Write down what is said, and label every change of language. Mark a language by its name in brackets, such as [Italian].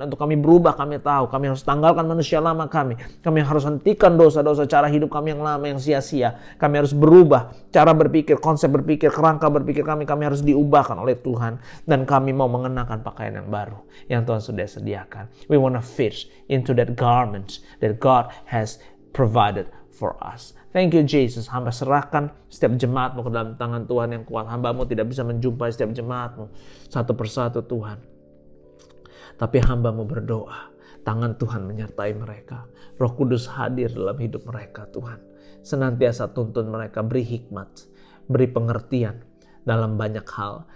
[Indonesian] Untuk kami berubah, kami tahu kami harus tanggalkan manusia lama kami. Kami harus hentikan dosa-dosa cara hidup kami yang lama, yang sia-sia. Kami harus berubah cara berpikir, konsep berpikir, kerangka berpikir kami harus diubahkan oleh Tuhan. Dan kami mau mengenakan pakaian yang baru yang Tuhan sudah sediakan. [English] We want to fit into that garment that God has provided for us. Thank you Jesus. [Indonesian] Hamba serahkan setiap jemaatmu ke dalam tangan Tuhan yang kuat. Hamba-Mu tidak bisa menjumpai setiap jemaatmu satu persatu Tuhan. Tapi hamba-Mu berdoa, tangan Tuhan menyertai mereka. Roh Kudus hadir dalam hidup mereka Tuhan. Senantiasa tuntun mereka, beri hikmat, beri pengertian dalam banyak hal.